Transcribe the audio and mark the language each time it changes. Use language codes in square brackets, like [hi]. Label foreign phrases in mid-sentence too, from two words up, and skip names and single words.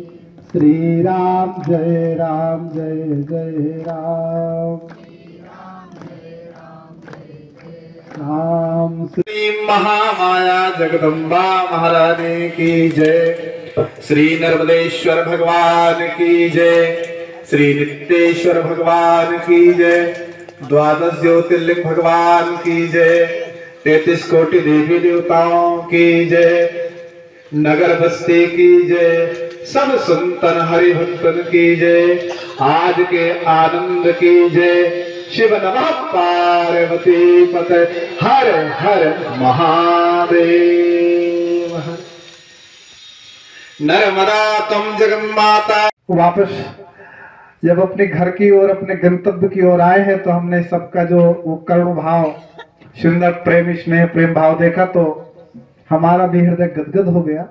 [hi] श्री राम जय जय राम नाम श्री महामाया जगदम्बा महारानी की जय। श्री नर्मदेश्वर भगवान की जय। श्री नित्येश्वर भगवान की जय। द्वादश ज्योतिर्लिंग भगवान की जय। 33 कोटि देवी देवताओं की जय। नगर बस्ती की जय। सब संतन हरि भक्तन की जय। आज के आनंद की जय। [sa] शिव नमः पार्वती पते [hi] हर हर महादेव। नर्मदा तुम जगन्माता। वापस जब अपने घर की ओर अपने गंतव्य की ओर आए हैं तो हमने सबका जो वो करुण भाव, सुंदर प्रेम स्नेह प्रेम भाव देखा तो हमारा भी हृदय गदगद हो गया।